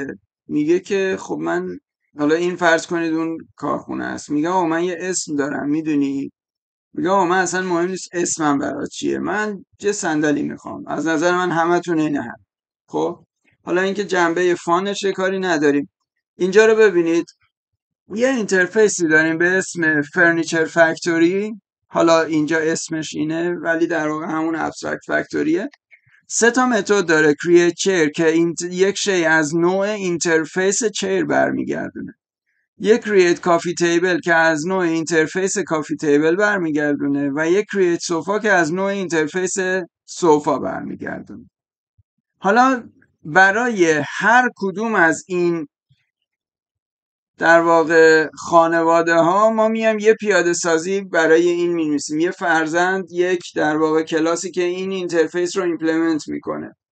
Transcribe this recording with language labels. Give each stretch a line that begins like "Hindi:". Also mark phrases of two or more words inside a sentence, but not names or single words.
Persian: میگه که خب من، حالا این فرض کنید اون کارخونه است، میگه آقا من یه اسم دارم میدونی، میگه آقا من اصلا مهم نیست اسمم برات چیه، من یه صندلی میخوام، از نظر من همتون اینه هم. خب حالا اینکه جنبه فانش کاری نداریم. اینجا رو ببینید، یه اینترفیسی داریم به اسم
English: furniture factory.
Persian: حالا اینجا اسمش اینه ولی در واقع همون ابسترکت فکتوریه. سه تا متد داره:
English: create chair
Persian: که یک شی از نوع
English: interface chair
Persian: برمیگردونه، یک
English: create coffee table
Persian: که از نوع
English: interface coffee table
Persian: برمیگردونه، و یک
English: create sofa
Persian: که از نوع
English: interface sofa
Persian: برمیگردونه. حالا برای هر کدوم از این در واقع خانواده ها ما میام یه پیاده سازی برای این می‌نویسیم، یه فرزند یک در واقع کلاسی که این اینترفیس رو ایمپلمنت میکنه